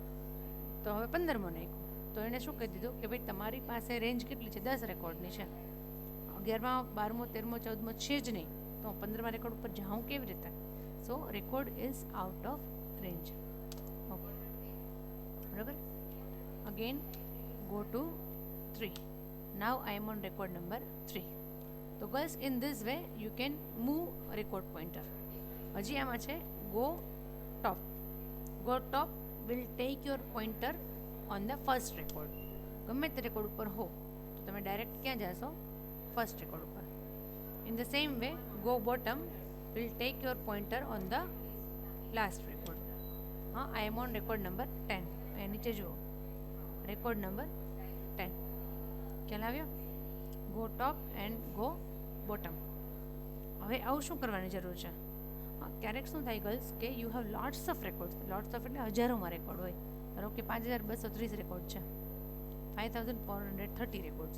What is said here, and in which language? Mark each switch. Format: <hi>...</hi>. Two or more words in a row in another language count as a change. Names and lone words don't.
<gu>તો હવે 15માં નાખ્યું. તો એણે શું કહી દીધું કે ભાઈ તમારી પાસે રેન્જ કેટલી છે, 10 રેકોર્ડની છે, 11મા 12મો 13મો 14મો છે જ નહીં, તો હું 15મા રેકોર્ડ ઉપર જાઉં કેવી રીતે?</gu> <en>So record is out of range. Okay, બરાબર. અગેન go to 3. Now I am on record number 3. So girls, in this way you can move record pointer.</en> <gu>હજી આમાં છે</gu> <en>go top. Go top will take your pointer on the first record.</en> <gu>ગમે તે રેકોર્ડ ઉપર હો તો તમે ડાયરેક્ટ ક્યાં જશો?</gu> <en>first record</en> <gu>ઉપર.</gu> <en>In the same way go bottom will take your pointer on the last record. હા, I am on record number 10.</en> <gu>અહીંયા નીચે જુઓ,</gu> <en>record number</en> <gu>10. ખ્યાલ આવ્યો?</gu> <en>go top and go bottom.</en> <gu>હવે આવું શું કરવાની જરૂર છે? હા, ક્યારેક શું થાય ગર્લ્સ કે</gu> <en>you have lots of records. lots of</en> <gu>એટલે હજારોમાં રેકોર્ડ હોય. ધારો કે 5230 રેકોર્ડ છે, 5430 રેકોર્ડ્સ.</gu>